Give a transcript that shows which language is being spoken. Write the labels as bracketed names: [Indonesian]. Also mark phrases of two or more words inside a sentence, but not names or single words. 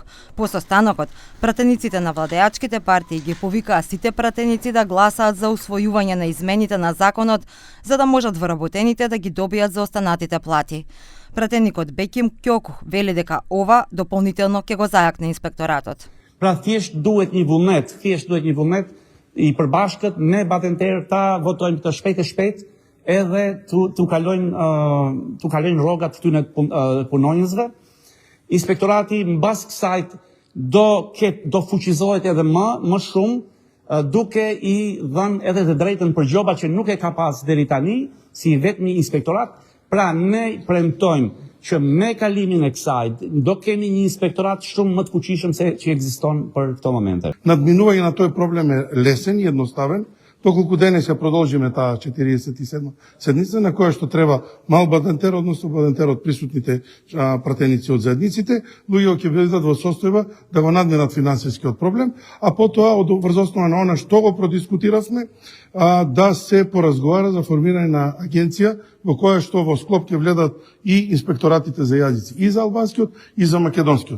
[Macedonian] По состанокот, пратениците на владеачките партии ги повикаа сите пратеници да гласаат за усвојување на измените на законот, за да можат вработените да ги добијат за останатите плати. Пратеникот Беким Кјоку вели дека ова дополнително ќе го зајакне Инспекторатот. [Albanian] Pra thjesht duhet një vullnet i përbashkët me batenterë ta votojmë të shpejt edhe tu kalojnë rrogat këtyre punonjësve. Inspektorati mbas kësaj do fuqizohet edhe më shumë duke i dhënë edhe të drejtën për gjoba që nuk e ka pas deri tani si vetmi inspektorat. Pra ne premtojmë që me kalimin e kësaj do kemi një inspektorat shumë më të fuqishëm se që ekziston për këto momente. [Macedonian] Надминување на тој проблем е лесен и едноставен, доколку денес ја продолжиме таа 47 седница на која што треба мал бадентер, односно бадентер од присутните пратеници од заедниците, луѓе ќе бидат во состојба да го надминат финансискиот проблем, а потоа врз основа на она што го продискутиравме, да се поразговара за формирање на агенција во која што во склоп ќе вледат и инспекторатите за јазици, и за албанскиот, и за македонскиот.